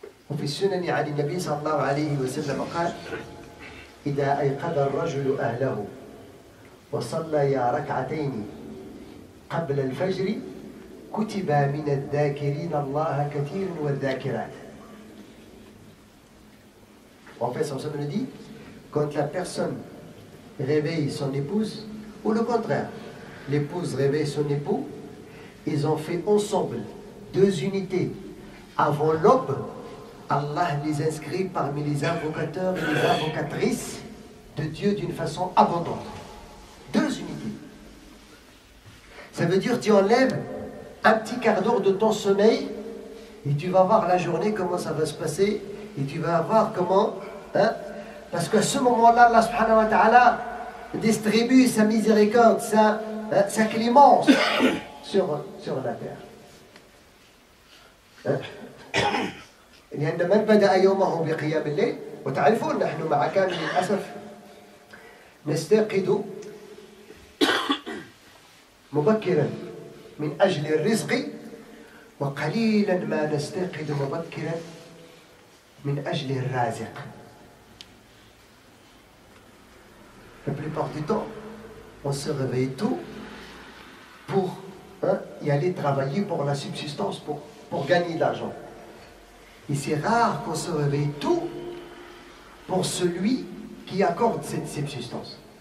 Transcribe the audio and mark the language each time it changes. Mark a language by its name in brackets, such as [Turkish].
[Arabic] وفي السنن عن النبي صلى الله عليه وسلم قال: إذا أيقظ الرجل أهله وصلى ركعتين قبل الفجر كتب من الذاكرين الله كثير والذاكرات. [French] En fait, ça me dit, quand la personne réveille son épouse, ou le contraire, l'épouse réveille son époux, ils ont fait ensemble 2 unités avant l'aube, Allah les inscrit parmi les invocateurs et les invocatrices de Dieu d'une façon abondante. 2 unités. Ça veut dire tu enlèves un petit quart d'heure de ton sommeil et tu vas voir la journée comment ça va se passer et tu vas voir comment, parce qu'à ce moment-là, Allah subhanahu wa ta'ala distribue sa miséricorde, sa clémence sur la terre. [Arabic] لأن من بدأ يومه بقيام الليل، وتعرفون نحن مع كامل الأسف نستيقظ مبكرا من أجل الرزق وقليلا ما نستيقظ مبكرا من أجل الرازق. [French] La plupart du temps, on se réveille tôt pour y aller travailler pour la subsistance, pour gagner de l'argent. Et c'est rare qu'on se réveille tôt pour celui qui accorde cette subsistance.